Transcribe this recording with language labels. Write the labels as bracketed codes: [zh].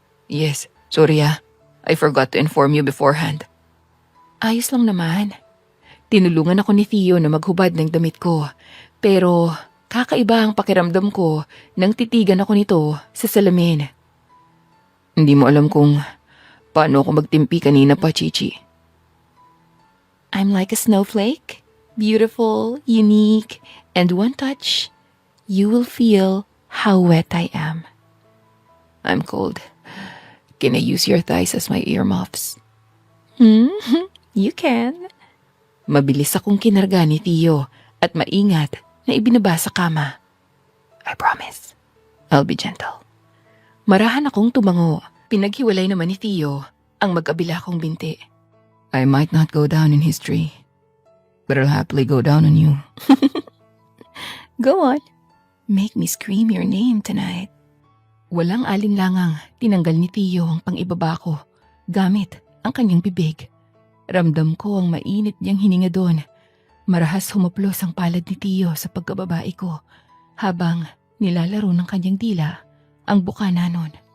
[en] Yes, sorry I forgot to inform you beforehand. [tl] Ayos lang naman. Tinulungan ako ni Theo na maghubad ng damit ko. Pero kakaiba ang pakiramdam ko nang titigan ako nito sa salamin. Hindi mo alam kung paano ako magtimpi kanina pa, Chichi. [en] I'm like a snowflake. Beautiful, unique, and one touch, you will feel how wet I am. I'm cold. Can I use your thighs as my earmuffs? You can. [tl] Mabilis akong kinarga ni Theo at maingat na ibinaba sa kama. [en] I promise. I'll be gentle. [tl] Marahan akong tumango. Pinaghiwalay naman ni Theo ang mag-abila kong binti. [en] I might not go down in history, but I'll happily go down on you. Go on. Make me scream your name tonight. [tl] Walang alinlangang tinanggal ni Theo ang pang-ibaba ko gamit ang kanyang bibig. Ramdam ko ang mainit niyang hininga doon. Marahas humaplos ang palad ni Theo sa pagkababae ko habang nilalaro ng kanyang dila ang buka na nun.